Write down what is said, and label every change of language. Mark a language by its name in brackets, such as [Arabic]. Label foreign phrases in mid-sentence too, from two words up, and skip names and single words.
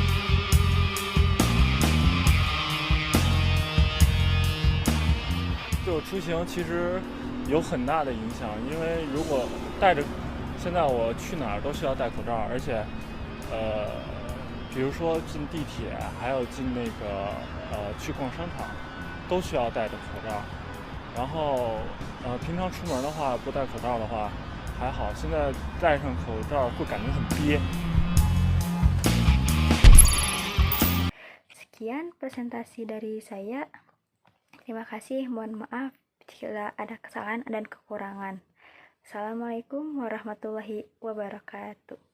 [Chinese] 就我出行其实有很大的影响，因为如果现在我去哪儿都需要戴口罩，而且比如说进地铁，还有进那个去逛商场，都需要戴着口罩。然后平常出门的话不戴口罩的话还好，现在戴上口罩会感觉很憋。 [Indonesian] Sekian presentasi dari saya. Terima kasih, mohon maaf jika ada kesalahan dan kekurangan. [Arabic] السلام عليكم ورحمة الله وبركاته.